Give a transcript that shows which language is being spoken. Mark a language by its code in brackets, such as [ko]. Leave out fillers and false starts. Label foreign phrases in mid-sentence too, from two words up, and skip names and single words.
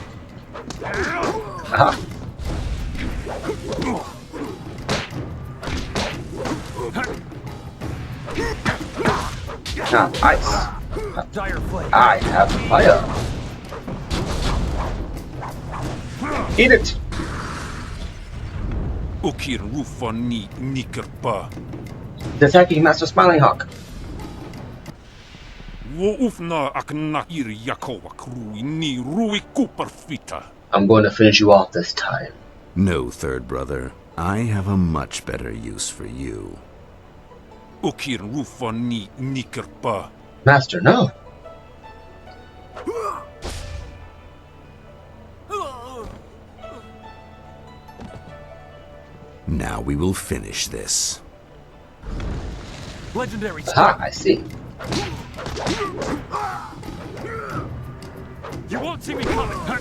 [en] Aha. Now, ice. I have fire. Eat it. Ukir rufa ni nikerpa. Attacking Master Smiling Hawk. Wo ufna aknak ir yakova krui ni rui kuperfita. I'm going to finish you off this time. No, third brother. I have a much better use for you. Ukir rufa ni nikerpa. Master, no. Now we will finish this. Legendary Aha, I see. You won't see me coming.